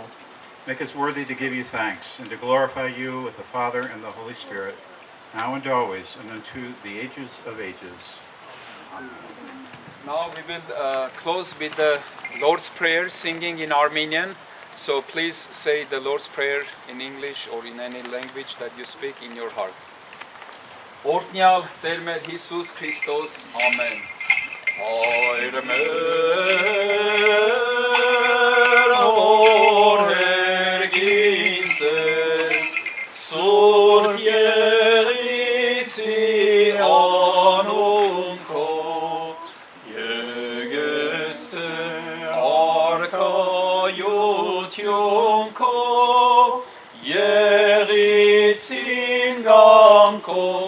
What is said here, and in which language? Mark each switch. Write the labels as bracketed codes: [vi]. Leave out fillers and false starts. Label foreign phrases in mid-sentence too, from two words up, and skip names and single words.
[en] Make us worthy to give you thanks and to glorify you with the Father and the Holy Spirit, now and always and unto the ages of ages. Amen. Now we will close with the Lord's Prayer, singing in Armenian. So please say the Lord's Prayer in English or in any language that you speak in your heart. [hy] Օրհնյալ Տեր մեր Հիսուս Քրիստոս, ամեն։ Հայր մեր օրհերգինս ես, Սուրբ Եղիցի անուն քո, եկես արքայություն քո, Եղիցին գամ քո,